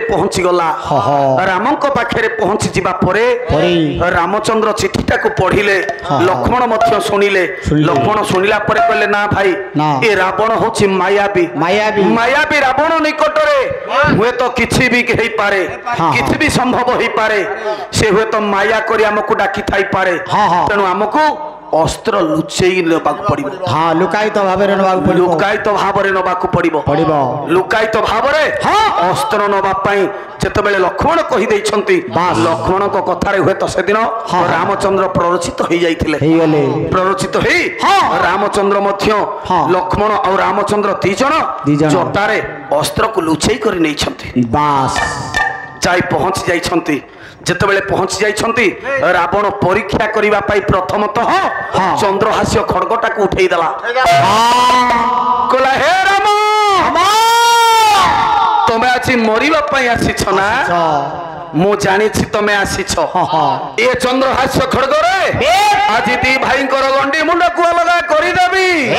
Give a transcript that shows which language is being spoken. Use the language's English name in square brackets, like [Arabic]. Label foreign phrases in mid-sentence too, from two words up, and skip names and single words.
[Odia] ପହଞ୍ଚି ଗଲା ରାମଙ୍କ ପାଖରେ ପହଞ୍ଚି ଯିବା ପରେ ରାମଚନ୍ଦ୍ର ଚିଠିଟା କୁ ପଢ଼ିଲେ ଲକ୍ଷ୍ମଣ ମଧ୍ୟ ଶୁଣିଲେ ଲକ୍ଷ୍ମଣ ଶୁଣିଲା ପରେ କହିଲେ ନା ଭାଇ ଏ ରାବଣ ହେଉଛି ମାୟାବୀ ରାବଣ ନିକଟରେ ହୁଏ ତ କିଛି ବି ହୋଇ ପାରେ କିଛି ବି ସମ୍ଭବ ହୋଇ ପାରେ ସେ ହୁଏ ତ ମାୟା କରି ଆମକୁ ଡାକି ଥାଇ ପାରେ ତେଣୁ ଆମକୁ ଅସ୍ତ୍ର ଲୁଚେଇ ନବାକୁ ପଡ଼ିବ ହଁ ଲୁକାୟିତ ଭାବରେ ନବାକୁ ପଡ଼ିବ ଲୁକାୟିତ ଭାବରେ ଅସ୍ତ୍ର ନବା ପାଇଁ ଯେତେ ବେଳେ ଲକ୍ଷ୍ମଣ କହି ଦଉଛନ୍ତି ଲକ୍ଷ୍ମଣ କୁ କଥା ରେ ହୁଏ ତ ସେ ଦିନ ରାମଚନ୍ଦ୍ର ପ୍ରରୋଚିତ ହୋଇ ଯାଇଥିଲେ ପ୍ରରୋଚିତ ହୋଇ ରାମଚନ୍ଦ୍ର ମଧ୍ୟ ଲକ୍ଷ୍ମଣ ଓ ରାମଚନ୍ଦ୍ର ଦୁଇ ଜଣ ଜଟାରେ ଅସ୍ତ୍ର କୁ ଲୁଚେଇ କରି ନଉଛନ୍ତି बास ଯାଇ ପହଞ୍ଚି ଯାଉଛନ୍ତି ଯେତେ ବେଳେ ପହଞ୍ଚି ଯାଉଛନ୍ତି ରାବଣ ପରୀକ୍ଷା କରିବା ପାଇଁ ପ୍ରଥମତଃ ଚନ୍ଦ୍ରହାସ ଖଡ୍ଗଟା କୁ ଉଠେଇ ଦେଲା କହିଲା ହେ ରାମ ତମେ ଆଜି ମରିବା ପାଇଁ ଆସିଛ ନା ମୁଁ ଜାଣିଛି ତମେ ଆସିଛ ଏ ଚନ୍ଦ୍ରହାସ ଖଡ୍ଗ ରେ ଆଜି ଦୁଇ ଭାଇ ର ଗଣ୍ଡି ମୁଣ୍ଡ କୁ ଅଲଗା କରି ଦେବି